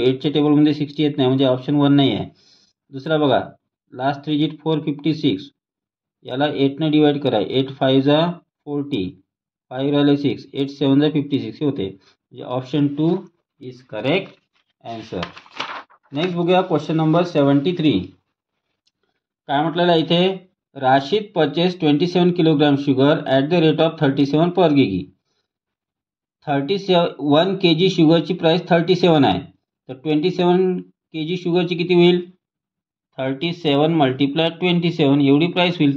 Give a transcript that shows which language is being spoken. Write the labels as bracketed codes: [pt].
[mr] 8च्या टेबलमध्ये 60 येत नाही, म्हणजे ऑप्शन 1 नाही आहे. दुसरा बघा, लास्ट 3 डिजिट 456, याला 8 डिवाइड करा. 8 5 40, 5 राहिले 6, 8 7 56 हे होते, म्हणजे [en] Option 2 is correct answer. [mr] Next बघूया क्वेश्चन नंबर 73. काय म्हटलेलं आहे इथे, [en] Rashid purchase 27 kilogram sugar at the rate of 37 per kg. [mr] 1 kg शुगरची price 37 आहे, तर 27 kg शुगरची किती होईल, 37 × 27 एवढी प्राइस होईल.